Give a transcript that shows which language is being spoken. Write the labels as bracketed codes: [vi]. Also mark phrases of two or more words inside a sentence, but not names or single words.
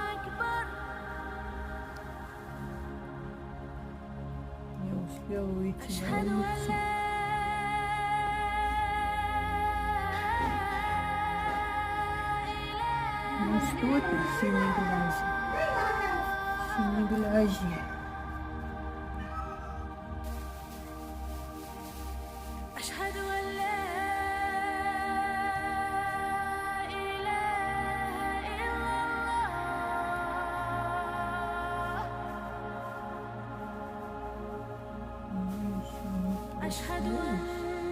[ru] Не успела выйти на улицу. Ну что ты, синеглазый? Синеглазый. [ar] أشهد أن لا إله إلا الله أشهد أن